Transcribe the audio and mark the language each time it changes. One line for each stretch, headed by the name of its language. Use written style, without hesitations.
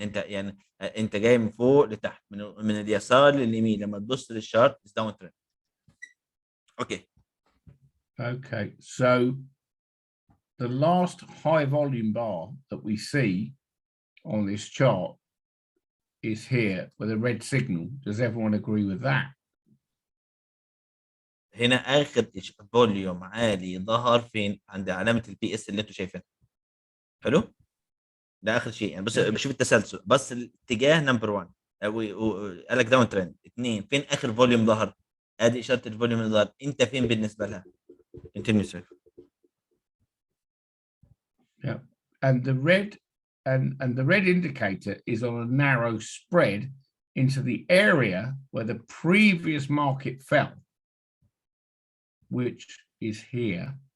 Arabic: انت يعني انت جاي من فوق لتحت، من اليسار لليمين. لما تبص للشارت داون ترند. اوكي.
English: Okay, so the last high volume bar that we see on this chart is here with a red signal. Does everyone agree with that?
Arabic: هنا اخر فوليوم عالي ظهر فين؟ عند علامه البي اس اللي انتم شايفينها. حلو، ده اخر شيء يعني. بص بشوف التسلسل، بس الاتجاه نمبر 1 قال لك داون ترند. 2 فين اخر فوليوم ظهر؟ ادي اشاره الفوليوم اللي ظهر. انت فين بالنسبه لها؟
English: continue sir. Yeah, and the red indicator is on a narrow spread into the area where the previous market fell, which is here.